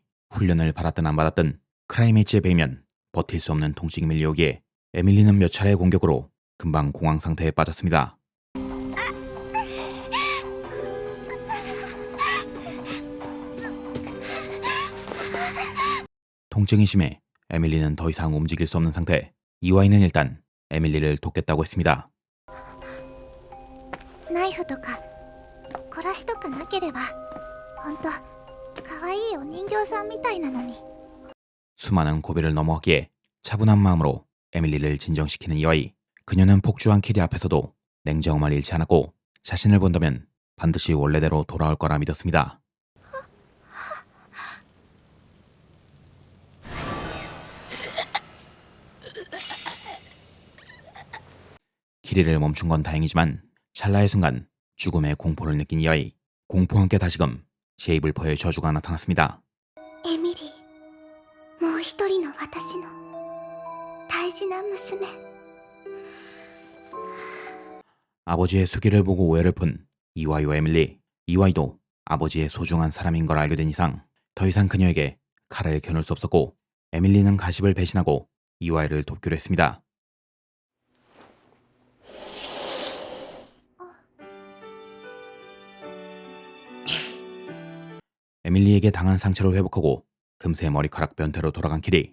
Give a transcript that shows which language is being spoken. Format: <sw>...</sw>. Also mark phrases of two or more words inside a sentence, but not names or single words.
<ko>훈련을 받았든 안 받았든 크라이메이츠에 베이면 버틸 수 없는 통증이 밀려오기에 에밀리는 몇 차례의 공격으로 금방 공황 상태에 빠졌습니다. 통증이 심해 에밀리는 더 이상 움직일 수 없는 상태. 이와이는 일단 에밀리를 돕겠다고 했습니다.</ko> <ja>ナイフとか殺しとかなければほんと可愛いお人形さんみたいなのに。</ja> <ko>수많은 고비를 넘어왔기에 차분한 마음으로 에밀리를 진정시키는 이와이. 그녀는 폭주한 키리 앞에서도 냉정함을 잃지 않았고 자신을 본다면 반드시 원래대로 돌아올 거라 믿었습니다. 키리를 멈춘 건 다행이지만 찰나의 순간 죽음의 공포를 느낀 이와이. 공포와 함께 다시금 제이블퍼의 저주가 나타났습니다.</ko> <ja>エミリー、もう一人の私の大事な娘。</ja> <ko>아버지의 수기를 보고 오해를 푼 이와이와 에밀리. 이와이도 아버지의 소중한 사람인 걸 알게 된 이상 더 이상 그녀에게 칼을 겨눌 수 없었고 에밀리는 가십을 배신하고 이와이를 돕기로 했습니다. 에밀리에게 당한 상처를 회복하고 금세 머리카락 변태로 돌아간 키리.</ko>